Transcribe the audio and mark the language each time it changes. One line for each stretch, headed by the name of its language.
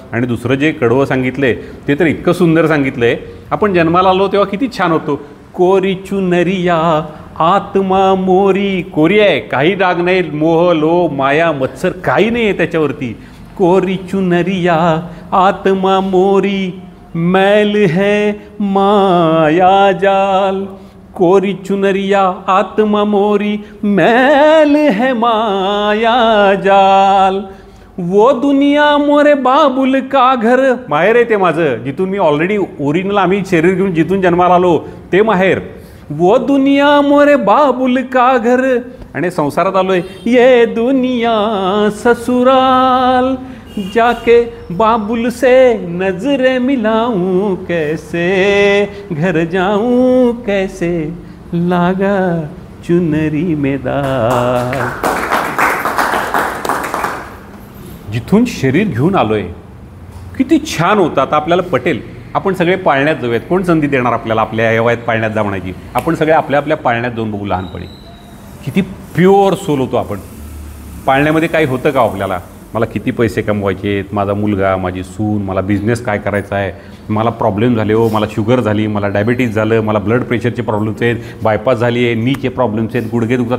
Marathi: आणि दुसरं जे कडवं सांगितलंय ते तर इतकं सुंदर सांगितलंय. आपण जन्माला आलो तेव्हा किती छान होतो.
Hindi: कोरी चुनरिया आत्मा मोरी,
Marathi: कोरी आहे, काही डाग नाही, मोह लोभ माया मत्सर काही नाही आहे त्याच्यावरती.
Hindi: कोरी चुनरिया आत्मा मोरी, मैल है माया जाल. कोरी चुनरिया आत्मा मोरी, मैल है माया जाल. वो दुनिया मोरे बाबुल का घर,
Marathi: माहेर आहे ते माझं, जिथून मी ऑलरेडी ओरिजिनल आम्ही शरीर घेऊन जिथून जन्माला आलो ते माहेर.
Hindi: वो दुनिया मोरे बाबुल का घर,
Marathi: आणि संसारात आलोय.
Hindi: ये दुनिया ससुराल, जाके बाबुल से नजरें मिलाऊं कैसे, घर जाऊं कैसे, लागा चुनरी में दाग.
Marathi: जिथून शरीर घेऊन आलोय किती छान होतं. आता आपल्याला पटेल आपण सगळे पाळण्यात जाऊयात. कोण संधी देणार आपल्याला आपल्या या वयात पाळण्यात जाण्याची? आपण सगळे आपल्या आपल्या पाळण्यात जाऊन बघू. लहानपणी किती प्युअर सोल होतो आपण. पाळण्यामध्ये काही होतं का आपल्याला? मला किती पैसे कमवायचे आहेत, माझा मुलगा, माझी सून, मला बिझनेस काय करायचा आहे, मला प्रॉब्लेम झाले हो, मला शुगर झाली, मला डायबिटीज झालं, मला ब्लड प्रेशरचे प्रॉब्लेम्स आहेत, बायपास झाली आहे, नीचे प्रॉब्लेम्स आहेत, गुडघे दुखतात.